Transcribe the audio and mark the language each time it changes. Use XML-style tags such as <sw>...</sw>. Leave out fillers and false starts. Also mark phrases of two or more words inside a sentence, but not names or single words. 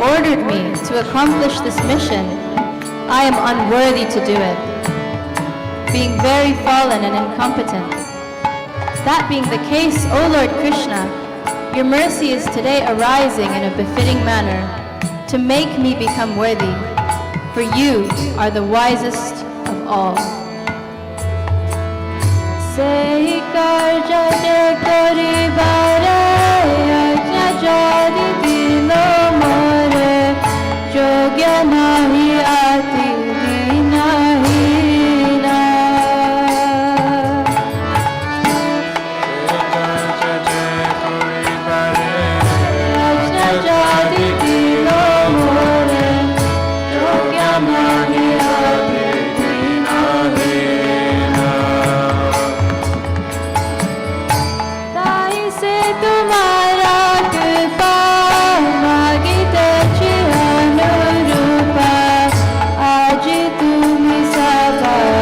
<en>ordered me to accomplish this mission, I am unworthy to do it, being very fallen and incompetent. That being the case, O Lord Krishna, your mercy is today arising in a befitting manner to make me become worthy, for you are the wisest of all.</en> <bn>সেই কার্য যে করি বারে, আজ্ঞা যদি দিল মোরে, যোগ্য নাহি অতি নাহি না. আজ্ঞা যদি দিল মোরে, যোগ্য নাহি অতি নাহি না. তাই সে তোমার কৃপা মাগিতে ছি অনুরূপা আজ তুমি সদা</bn>